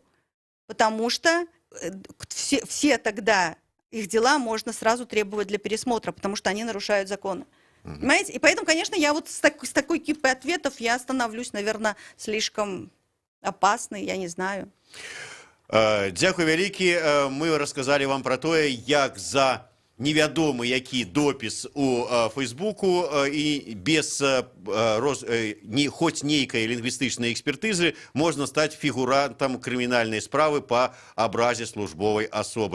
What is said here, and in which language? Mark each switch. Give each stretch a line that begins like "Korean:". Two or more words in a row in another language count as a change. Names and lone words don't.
Russian: Потому что все тогда их дела можно сразу требовать для пересмотра, потому что они нарушают закон. Понимаете? И поэтому, конечно, я вот с такой кипой ответов я становлюсь, наверное, слишком опасной, я не знаю.
Belarusian: Дзякуй вялікі. Мы рассказалі вам про тое, як за невядомы які допіс у Фейсбуку і без хоць нейкай лінгвістычнай экспертызы можна стаць фігурантам крымінальнай справы па абразе службовай асобы.